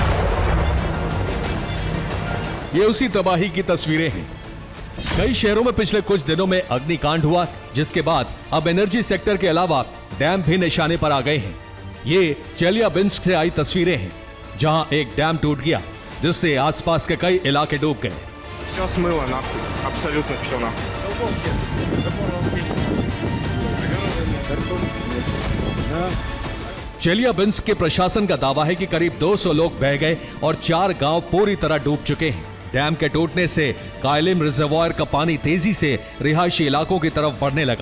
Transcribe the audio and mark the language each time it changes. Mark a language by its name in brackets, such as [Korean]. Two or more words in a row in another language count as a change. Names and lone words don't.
[Hindi] ये उसी तबाही की तस्वीरें हैं। कई शहरों में पिछले कुछ दिनों में अग्निकांड हुआ, जिसके बाद अब [English] energy sector [Hindi] के अलावा डैम भी निशाने पर आ गए हैं। ये चेलियाबिंस्क से आई तस्वीरें हैं। जहां एक डैम टूट गया, जिससे आसपास के कई इलाके डूब गए। [Russian] Все смыло нахуй. Абсолютно все нахуй. [Hindi] चेलियाबिंस्क के प्रशासन का दावा है कि करीब 200 लोग बह गए और 4 गांव पूरी तरह डूब चुके हैं। डैम के टूटने से कायलिम रिजर्वायर का पानी तेजी से रिहायशी इलाकों की तरफ बढ़ने लगा।